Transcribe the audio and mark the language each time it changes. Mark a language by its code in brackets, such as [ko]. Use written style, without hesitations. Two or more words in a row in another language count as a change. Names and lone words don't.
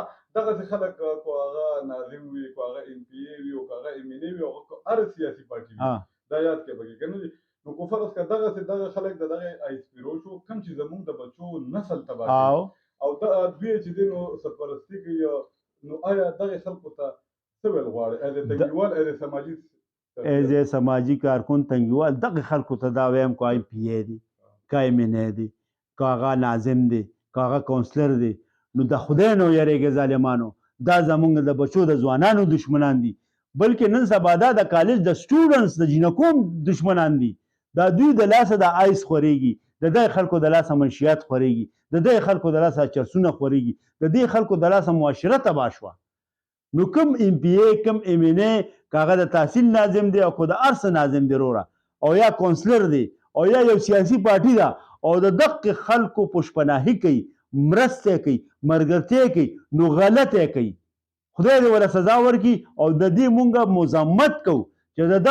[ps] دغسې خلک کو هغه ناظم وي کو هغه ایم پی ای وي او که هغه ایم این ای وي او هر سیاسي پارټي وي دا یاد کړئ پکې که نه دي نو کو فرض که دغه خلک د دغه ایسپیرو شو کوم چې زموږ د بچو نسل تباه کوي او دوی چې دی نو سرپرستي کوي نو آیا دغه خلکو ته څه ویل غواړئ ایز تنګیوال ایز سماجي ایز سماجي کارکون تنګیوال دغه خلکو ته دا وایم که ایم پی ای دی که ایم این ای دی که هغه ناظم دی که هغه کونسلر دی نو د خدای نه ویریږئ ظالمانو دا زموږ د بچو د ځوانانو دشمنان دي بلکې نن سبا دا د کالج د سټوډنټس د جینکو دشمنان دي دا دوی د لاسه د آیس خورېږي د دې خلکو د لاسه منشیات خورېږي د دې خلکو د لاسه چرسونه خورېږي د دې خلکو د لاسه معاشره تباه شوه نو کوم ایم پی ای کوم ایم این ای که هغه د تحصیل ناظم دی او که د هر څه ناظم دی وروره او یا کونسلر دی او یا یو سیاسي پارټي ده او د دغې خلکو پشپناهي کوي مرسته کوي ملګرتیا کوي نو غلطه کوي خدای دې وله سزا ورکړي او د دې مونږ مزمت کوو چې د